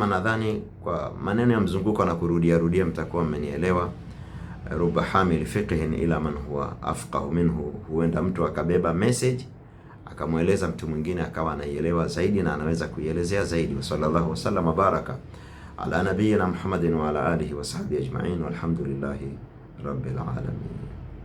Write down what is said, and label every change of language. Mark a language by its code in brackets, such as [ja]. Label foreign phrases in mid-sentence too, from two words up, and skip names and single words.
[sw] Nadhani kwa maneno ya mzunguko na kurudia mtakuwa mmenielewa. [ar] رب حامل فقه إلى من هو أفقه منه, [sw] huenda mtu akabeba message akamweleza mtu mwingine akawa anaielewa zaidi na anaweza kuielezea zaidi. [ar] وصلى الله وسلم وبارك على نبينا محمد وعلى آله وصحبه أجمعين والحمد لله رب العالمين.